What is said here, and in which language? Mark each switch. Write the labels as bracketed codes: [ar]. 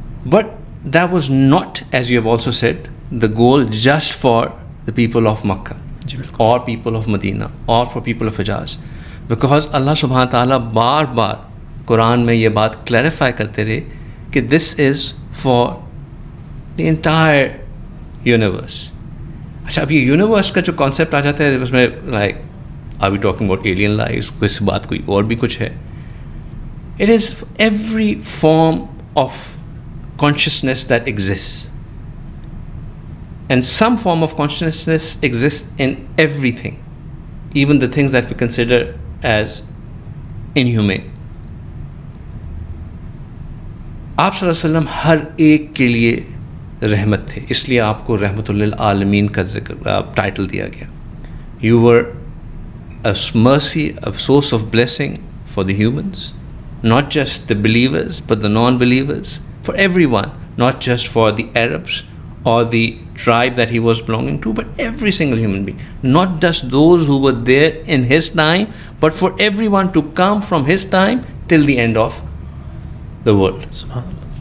[en] but that was not, as you have also said, the goal just for the people of Makkah or people of Medina or for people of Hijaz, because Allah subhanahu wa ta'ala [ur] بار بار قرآن میں یہ بات clarify کرتے رہے کہ [en] this is for the entire universe. [ur] اچھا, اب یہ universe کا جو کانسیپٹ آ جاتا ہے اس میں like [en] are we talking about alien lives, [ur] کوئی بات کوئی اور بھی کچھ ہے. [en] It is every form of consciousness that exists. And some form of consciousness exists in everything, even the things that we consider as inhumane. [ur] آپ صلی اللہ علیہ وسلم ہر ایک کے لیے رحمت تھے, اس لیے آپ کو رحمت للعالمین کا ذکر ٹائٹل دیا گیا. [en] You were a mercy, a source of blessing for the humans, not just the believers but the non-believers, for everyone, not just for the Arabs or the tribe that he was belonging to, but every single human being, not just those who were there in his time, but for everyone to come from his time till the end of the world. SubhanAllah.